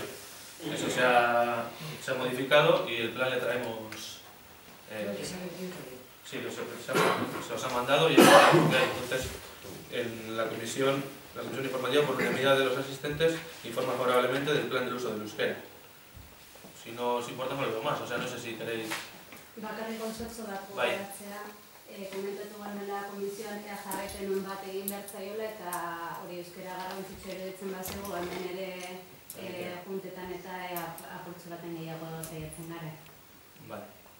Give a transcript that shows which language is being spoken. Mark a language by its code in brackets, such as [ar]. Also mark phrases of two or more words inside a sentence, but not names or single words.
[es] Eso se ha modificado y el plan le traemos... sí, se os ha mandado y entonces en la comisión informativa por unanimidad de los asistentes informa favorablemente del plan del uso del euskera. Si no os importa no lo veo más, o sea, no sé si queréis... [eu] Bakarrik kontzeptu bat gogoratzea, komentatu genuela komisioan jarraipen bat egin behar zaiola eta hori euskera garrantzitsua iruditzen bazego hemen ere juntetan eta apurtzu baten gehiago saiatzen gara. [es] Vale.